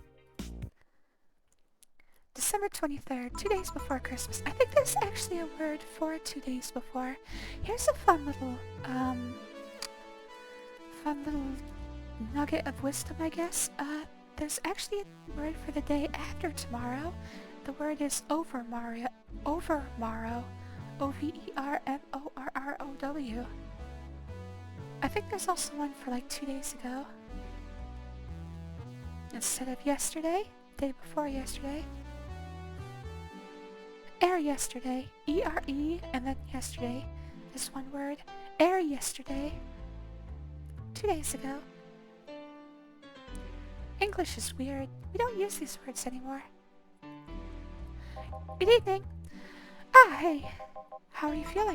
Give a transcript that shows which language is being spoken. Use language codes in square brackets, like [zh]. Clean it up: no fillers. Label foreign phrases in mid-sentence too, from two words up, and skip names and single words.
[en] December 23rd, 2 days before Christmas. I think there's actually a word for 2 days before. Here's a fun little nugget of wisdom, I guess. There's actually a word for the day after tomorrow. The word is overmorrow. Overmorrow. O-V-E-R-M-O-R-R-O-W. I think there's also one for like 2 days ago. Instead of yesterday, day before yesterday. Air yesterday. E-R-E, and then yesterday. This one word. Air yesterday. 2 days ago. English is weird. We don't use these words anymore. Good evening. Ah, hey. How are you feeling?